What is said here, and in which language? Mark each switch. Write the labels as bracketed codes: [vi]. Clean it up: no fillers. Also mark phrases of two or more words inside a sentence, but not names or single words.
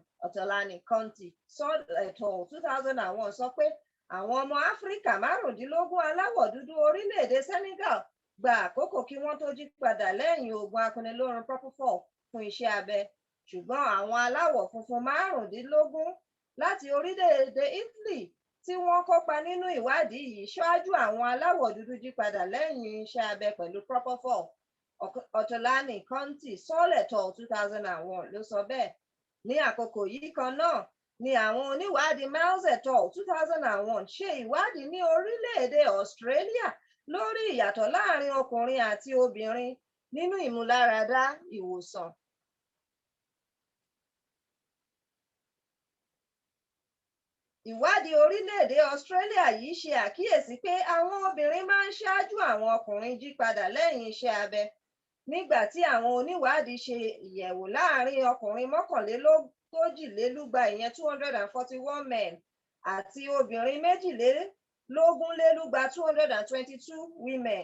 [yo] Ọ̀tọ̀lani Conti ẹ̀tọ́ 2001 sọ pé àwọn ọmọ Áfíríkà 15 aláwọ̀ dúdú orílẹ̀-èdè Senegal gba àkókò kí wọ́n tó jí padà lẹ́yìn oògùn akuniloorun propofol fún iṣẹ́ abẹ, ṣùgbọ́n àwọn aláwọ̀ funfun 15 láti orílẹ̀-èdè Italy tí wọ́n kópa nínú ìwádìí yìí ṣáájú àwọn aláwọ̀ dúdú jí padà lẹ́yìn iṣẹ́ abẹ pẹ̀lú propofol. Ọ̀tọ̀lani Conti Sọ́lẹ̀tọ̀ 2001 ló sọ bẹ́ẹ̀. Ní àkókò yìí kan náà, ni àwọn oníwádìí Miles et al. 2001 ṣe ìwádìí ní orílẹ̀-èdè Australia lórí ìyàtọ̀ láàrin ọkùnrin àti obìnrin nínú ìmúláradá ìwòsàn. Ìwádìí orílẹ̀-èdè Australia yìí ṣe àkíyèsí pé àwọn obìnrin máa ń ṣáájú àwọn ọkùnrin jí padà lẹ́yìn iṣẹ́ abẹ, nígbà tí àwọn oníwádìí ṣe ìyẹ̀wò láàrin ọkùnrin mọ́kànlélógójìlélúgba ìyẹn 241 men àti obìnrin méjìlélógúnlélúgba 222 women.